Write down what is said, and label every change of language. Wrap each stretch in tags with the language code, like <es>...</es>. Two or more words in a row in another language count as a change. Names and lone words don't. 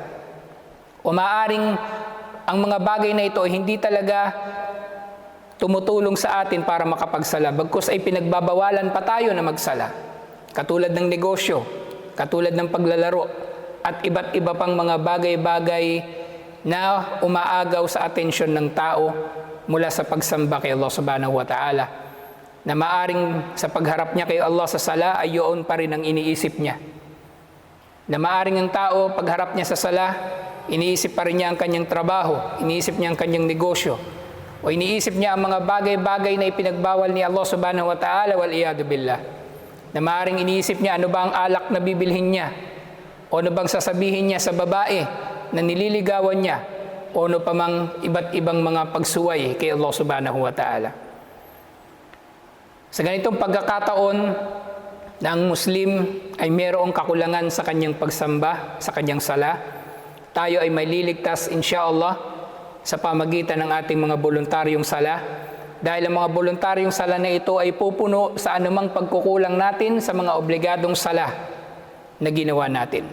<tl>O maaring ang mga bagay na ito hindi talaga tumutulong sa atin para makapagsala, bagkus ay pinagbabawalan pa tayo na magsala. Katulad ng negosyo, katulad ng paglalaro, at iba't iba pang mga bagay-bagay na umaagaw sa atensyon ng tao mula sa pagsamba kay Allah</tl> <ar>سبحانه وتعالى,</ar> <tl>na maaring sa pagharap niya kay Allah sa sala ay yun pa rin ang iniisip niya. Na maaring ang tao pagharap niya sa sala, iniisip pa rin niya ang kanyang trabaho, iniisip niya ang kanyang negosyo, o iniisip niya ang mga bagay-bagay na ipinagbawal ni Allah</tl> <ar>سبحانه وتعالى, والعياذ بالله.</ar> <tl>Na maaring iniisip niya ano ba ang alak na bibilhin niya, o ano bang sasabihin niya sa babae na nililigawan niya, o ano pa mang iba't ibang mga pagsuway kay Allah</tl> <ar>سبحانه وتعالى.</ar> <tl>Sa ganitong pagkakataon na ang Muslim ay mayroong kakulangan sa kanyang pagsamba, sa kanyang sala, tayo ay maliligtas insyaallah sa pamagitan ng ating mga voluntaryong sala, dahil ang mga voluntaryong sala na ito ay pupuno sa anumang pagkukulang natin sa mga obligadong sala na ginawa natin.</tl>